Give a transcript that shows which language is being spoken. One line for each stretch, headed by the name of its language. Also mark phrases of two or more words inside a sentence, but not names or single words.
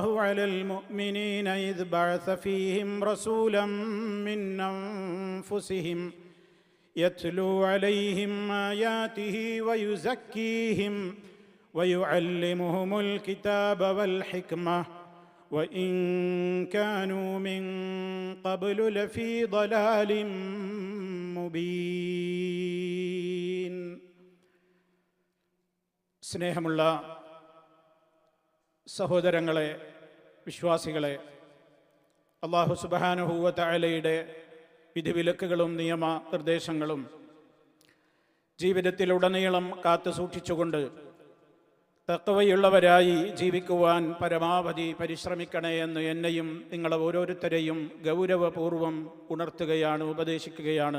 Arabic: على المؤمنين إذ بعث فيهم رسولا من أنفسهم يتلو عليهم آياته ويزكيهم ويعلمهم الكتاب والحكمة وإن كانوا من قبل لفي ضلال مبين.
Malayalam: സ്നേഹമുള്ള സഹോദരങ്ങളെ, വിശ്വാസികളെ,
Arabic: الله سبحانه وتعالى
Malayalam: വിധിവിലക്കുകളും നിയമ നിർദ്ദേശങ്ങളും ജീവിതത്തിലുടനീളം കാത്തു സൂക്ഷിച്ചുകൊണ്ട് തഖ്വയുള്ളവരായി ജീവിക്കുവാൻ പരമാവധി പരിശ്രമിക്കണേ എന്ന് എന്നെയും നിങ്ങളെ ഓരോരുത്തരെയും ഗൗരവപൂർവം ഉണർത്തുകയാണ്, ഉപദേശിക്കുകയാണ്.